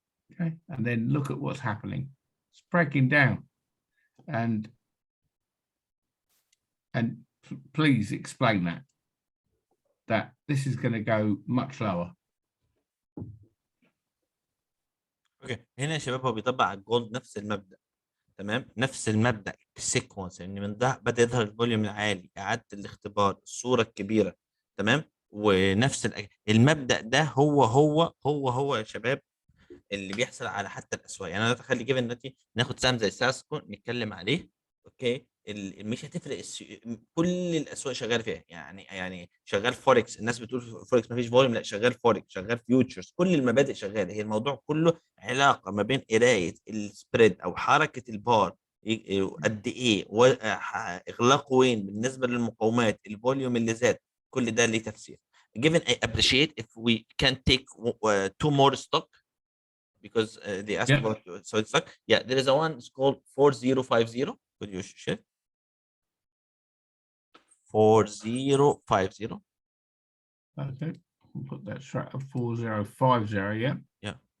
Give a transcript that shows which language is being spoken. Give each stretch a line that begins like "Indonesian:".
English: Okay, and then look at what's happening. It's breaking down. And please explain that this is going to go much lower.
Arabic: اوكي، هنا يا شباب هو بيطبق على الجولد نفس المبدا، تمام، نفس المبدا السيكونس، ان من ده بدا يظهر الفوليوم العالي، اعاده الاختبار، الصوره الكبيره، تمام، ونفس المبدا ده هو يا شباب اللي بيحصل على حتى الاسواق. يعني انا اتخيل جيفن دلوقتي ناخد سهم زي ساسكو نتكلم عليه، اوكي، مش هتفرق كل الاسواق شغال فيها، يعني شغال فوركس، الناس بتقول فوركس ما فيش فوليوم، لا شغال فوركس، شغال فيوتشرز، كل المبادئ شغاله. هي الموضوع كله علاقه ما بين قرايه السبريد او حركه البار قد ايه، واغلاقه وين بالنسبه للمقاومات، الفوليوم اللي زاد، كل ده ليه تفسير.
English: Given I appreciate if we can take 2 more stock because they asked about so it's like there is a one, it's called 4050. Could you share 4050? Okay, we'll put that straight up 4050. Yeah.